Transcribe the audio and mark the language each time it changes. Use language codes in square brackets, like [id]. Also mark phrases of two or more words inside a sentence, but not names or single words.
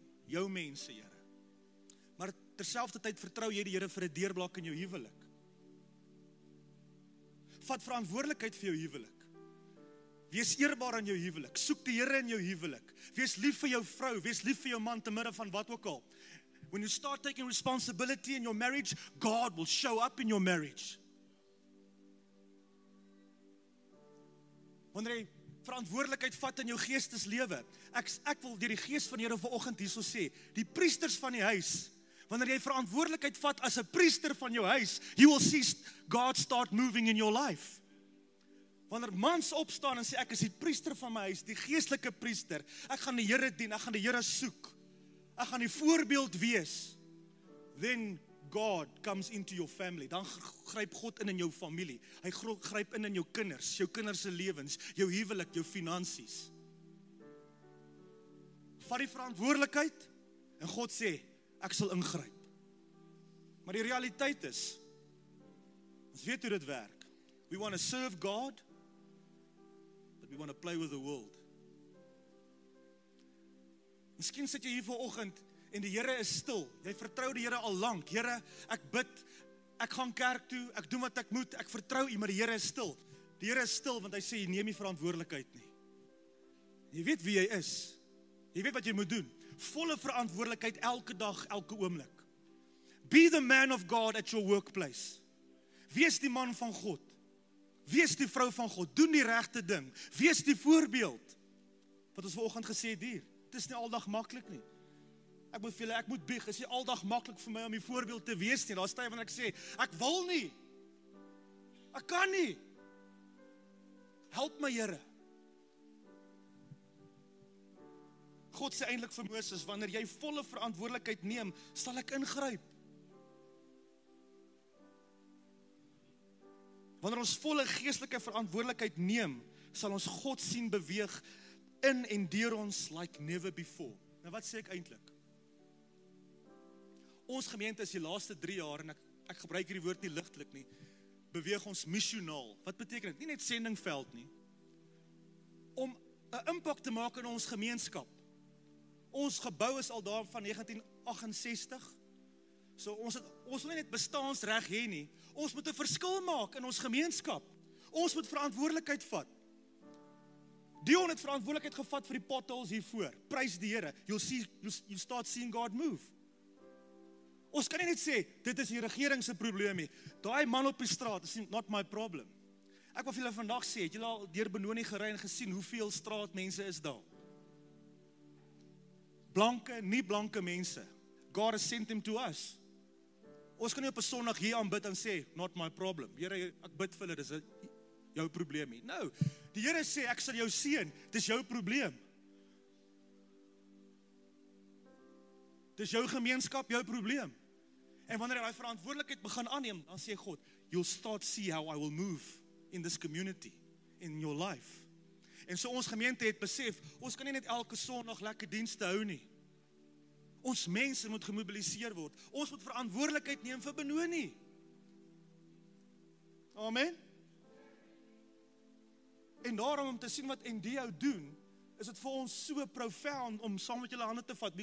[af] Jou mense, Here. Maar terselfdertyd vertrou jy die Here vir 'n deurbraak in jou huwelik. Vat verantwoordelikheid vir jou huwelik. Wees eerbaar in jou huwelik. Soek die Here in jou huwelik. Wees lief vir jou vrou, wees lief vir jou man te midde van wat ook al. [en] When you start taking responsibility in your marriage, God will show up in your marriage. [af] Wanneer jy verantwoordelikheid vat in jou geesteslewe, ek wil deur die gees van die Here vanoggend hierso sê, die priesters van die huis, wanneer jy verantwoordelikheid vat as 'n priester van jou huis, [en] you will see God start moving in your life. [af] Wanneer mans opstaan en sê, ek is die priester van my huis, die geestelike priester, ek gaan die Here dien, ek gaan die Here soek, ek gaan die voorbeeld wees, [en] then God comes into your family. [af] Dan gryp God in jou familie. Hy gryp in jou kinders se lewens, jou huwelik, jou finansies. Vat die verantwoordelikheid en God sê, ek sal ingryp. Maar die realiteit is, ons weet hoe dit werk. [en] We want to serve God, but we want to play with the world. [af] Miskien sit jy hier vanoggend en die Here is stil. Jy vertrou die Here al lank. Here, ek bid, ek gaan kerk toe, ek doen wat ek moet, ek vertrou U, maar die Here is stil. Die Here is stil want hy sê, jy neem nie verantwoordelikheid nie. Jy weet wie jy is. Jy weet wat jy moet doen. Volle verantwoordelikheid elke dag, elke oomblik. [en] Be the man of God at your workplace. [af] Wees die man van God. Wees die vrou van God. Doen die regte ding. Wees die voorbeeld. Wat ons vanoggend gesê het hier. Dit is nie aldag maklik nie. Ek moet bieg, is nie aldag maklik vir my om die voorbeeld te wees nie. Daar's tye wanneer ek sê, ek wil nie. Ek kan nie. Help my Here. God sê eintlik vir Moses, wanneer jy volle verantwoordelikheid neem, sal ek ingryp. Wanneer ons volle geestelike verantwoordelikheid neem, sal ons God sien beweeg in en deur ons [en] like never before. [af] Nou wat sê ek eintlik? Ons gemeente is die laaste 3 jaar, en ek gebruik hierdie woord nie ligtelik nie, beweeg ons missionaal. Wat beteken dit? Nie net sendingveld nie. Om 'n impak te maak in ons gemeenskap. Ons gebou is al daar van 1968. So ons wil nie net bestaansreg hê nie. Ons moet 'n verskil maak in ons gemeenskap. Ons moet verantwoordelikheid vat. Dion het verantwoordelikheid gevat vir die potholes hiervoor. Prys die Here. [en] You'll start seeing God move. [af] Ons kan nie net sê, dit is die regering se probleem nie. Daai man op die straat is [en] not my problem. [af] Ek wil vir julle vandag sê, het julle al deur Benoni gery en gesien hoeveel straatmense is daar? Blanke, nie blanke mense. [en] God has sent them to us. [af] Ons kan nie op 'n Sondag hier aanbid en sê, [en] not my problem. [af] Here, ek bid vir hulle, dis jou probleem nie. Nou, die Here sê, ek sal jou seën, dis jou probleem. Dis jou gemeenskap, jou probleem. En wanneer jy daai verantwoordelikheid begin aanneem, dan sê God, [en] you'll start see how I will move in this community, in your life. [af] En so ons gemeente het besef, ons kan nie net elke Sondag lekker dienste hou nie. Ons mense moet gemobiliseer word. Ons moet verantwoordelikheid neem vir Benoni. Amen. En daarom om te sien wat Endio doen, is dit vir ons so profound om saam met julle hande te vat.